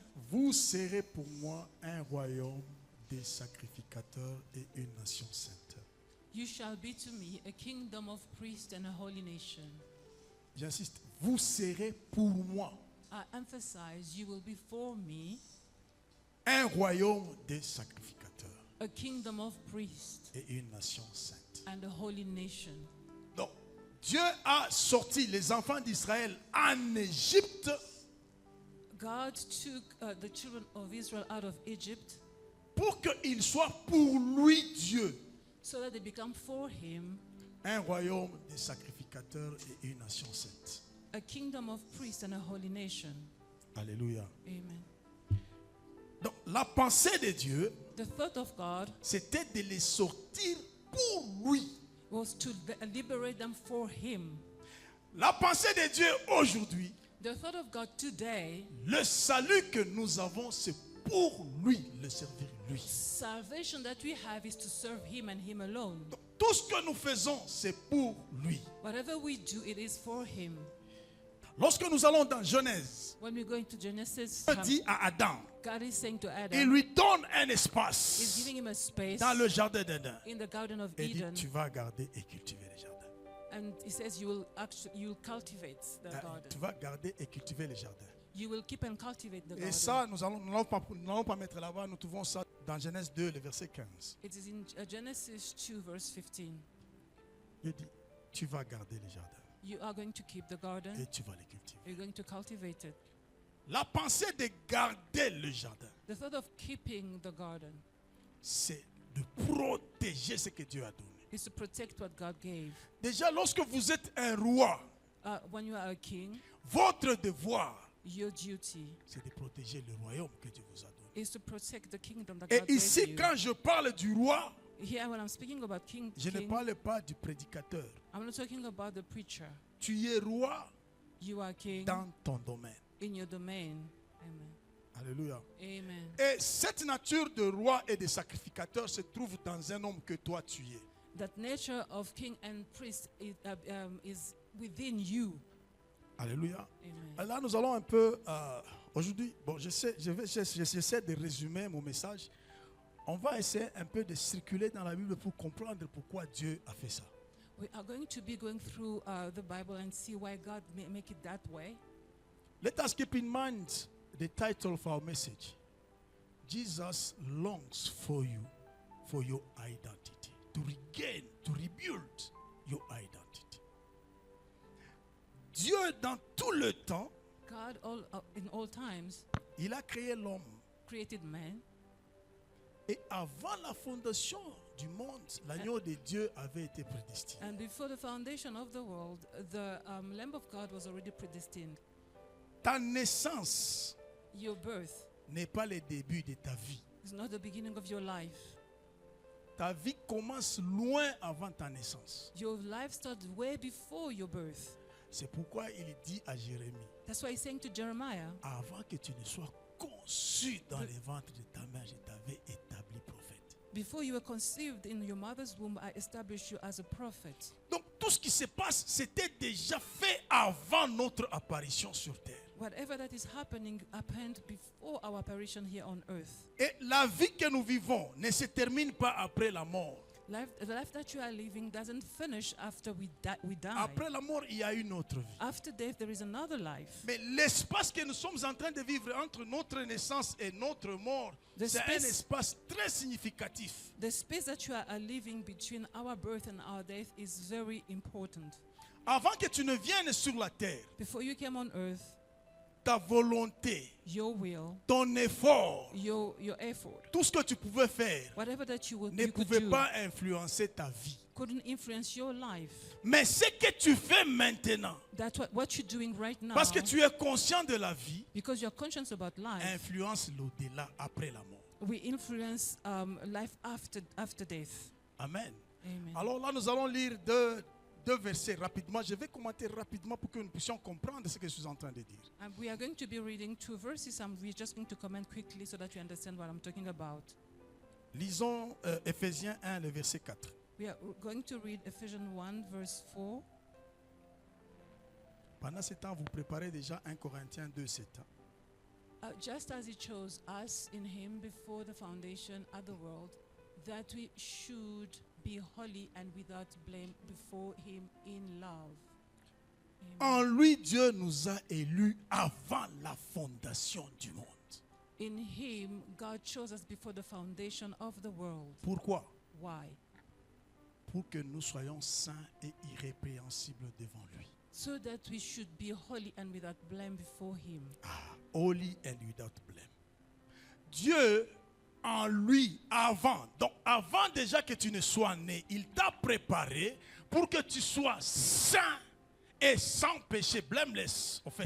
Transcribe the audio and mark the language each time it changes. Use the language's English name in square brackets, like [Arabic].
[French] vous serez pour moi un royaume des sacrificateurs et une nation sainte. [English] you shall be to me a kingdom of priests and a holy nation. [French] J'insiste, vous serez pour moi [English] I emphasize, you will be for me [French] un royaume des sacrificateurs [English] a kingdom of priests [French] et une nation sainte. [English] and a holy nation. [French] Donc, Dieu a sorti les enfants d'Israël en Égypte [English] God took the children of Israel out of Egypt [French] pour qu'ils soient pour lui Dieu. [English] so that they become for him [French] Un royaume des sacrificateurs et une nation sainte. [English] a kingdom of priests and a holy nation. [French] Alléluia. [English] Amen. [French] Donc, la pensée de Dieu, [English] The thought of God [French] c'était de les sortir pour lui. [English] was to liberate them for him. [French] La pensée de Dieu aujourd'hui, [English] The thought of God today, [French] le salut que nous avons, c'est pour lui, le servir lui. [English] salvation that we have is to serve him and him alone. [French] Donc, tout ce que nous faisons, c'est pour lui. [English] Whatever we do, it is for him. [French] Lorsque nous allons dans Genèse, [English] When we go into Genesis, [French] Dieu dit à Adam, [English] God is saying to [French] il [English] Adam, [French] lui donne un [English] he's [French] espace [English] giving him a space [French] dans le jardin d'Éden. [English] in the Garden of [French] Et dit, [English] Eden, [French] tu vas garder et cultiver les jardins. [English] and he says you will cultivate the [French] Tu [English] garden. [French] vas garder et cultiver les jardins. [English] You will keep and cultivate the [French] Et [English] garden. [French] ça, nous n'allons pas mettre là-bas, nous trouvons ça dans Genèse 2, le verset 15. [English] It is in Genesis 2 verse 15. [French] Il dit, tu vas garder les jardins [English] You are going to keep the garden. [French] et tu vas les cultiver. [English] You're going to cultivate it. [French] La pensée de garder le jardin, [English] The thought of keeping the garden [French] c'est de protéger ce que Dieu a donné. [English] is to protect what God gave. [French] Déjà, lorsque vous êtes un roi, [English] When you are a king, [French] votre devoir, [English] your duty [French] c'est de protéger le royaume que Dieu vous a donné. [English] is to protect the kingdom that [French] Et [English] God gave [French] ici, [English] you. [French] quand je parle du roi, [English] Here, when I'm speaking about king, [French] je ne parle pas du prédicateur. [English] I'm not talking about the preacher. [French] Tu es roi [English] You are king [French] dans ton domaine. [English] in your domain. Amen. [French] Alléluia. [English] Amen. [French] Et cette nature de roi et de sacrificateur se trouve dans un homme que toi tu es. [English] That nature of king and priest is within you. [French] Alléluia. [English] Amen. [French] Là, nous allons un peu, aujourd'hui, bon, j'essaie de résumer mon message. On va essayer un peu de circuler dans la Bible pour comprendre pourquoi Dieu a fait ça. [English] We are going to be going through the Bible and see why God make it that way. Let us keep in mind the title of our message. Jesus longs for you, for your identity. To regain, to rebuild your identity. [French] Dieu, dans tout le temps, [English] God, in all times, [French] il a créé l'homme. [English] created man. [French] Et avant la fondation du monde, l'agneau de Dieu avait été prédestiné. [English] And before the foundation of the world, the Lamb of God was already predestined. [French] Ta naissance [English] Your birth [French] n'est pas le début de ta vie. [English] is not the beginning of your life. [French] Ta vie commence loin avant ta naissance. [English] Your life starts way before your birth. [French] C'est pourquoi il dit à Jérémie, [English] That's why he's saying to Jeremiah, [French] avant que tu ne sois conçu dans le ventre de ta mère, je t'avais établi prophète. [English] before you were conceived in your mother's womb, I established you as a prophet. [French] Donc tout ce qui se passe, c'était déjà fait avant notre apparition sur terre. [English] Whatever that is happening happened before our apparition here on earth. [French] Et la vie que nous vivons ne se termine pas après la mort. [English] The life that you are living doesn't finish after we die. [French] Après la mort, il y a une autre vie. [English] After death, there is another life. [French] Mais l'espace que nous sommes en train de vivre entre notre naissance et notre mort, [English] The [French] c'est un [English] space- [French] espace très significatif. [English] The space that you are living between our birth and our death is very important. [French] Avant que tu ne viennes sur la terre, [English] Before you came on earth, [French] ta volonté, [English] your will, [French] ton effort, [English] your effort, [French] tout ce que tu pouvais faire [English] whatever that you [French] ne [English] could [French] pouvait [English] do, [French] pas influencer ta vie. [English] couldn't influence your life. [French] Mais ce que tu fais maintenant, [English] That's what you're doing right now. [French] parce que tu es conscient de la vie, [English] Because you're conscious about life, [French] influence l'au-delà après la mort. [English] we influence life after death. [French] Amen. [English] Amen. [French] Alors là, nous allons lire deux 2 versets rapidement. Je vais commenter rapidement pour que nous puissions comprendre ce que je suis en train de dire. [English] And we are going to be reading 2 verses, and we're just going to comment quickly so that you understand what I'm talking about. [French] Lisons Éphésiens 1, le verset 4. [English] We are going to read Ephesians 1, verse 4. [French] Pendant ce temps, vous préparez déjà 1 Corinthiens 2, 7. [English] Just as he chose us in him before the foundation of the world, that we should be holy and without blame before him in love. [French] En lui, Dieu nous a élus avant la fondation du monde. [English] In him, God chose us before the foundation of the world. [French] Pourquoi? [English] Why? [French] Pour que nous soyons saints et irrépréhensibles devant lui. [English] So that we should be holy and without blame before him. Holy and without blame. [French] Dieu, en lui, avant, donc avant déjà que tu ne sois né, il t'a préparé pour que tu sois saint et sans péché, blameless, en fait.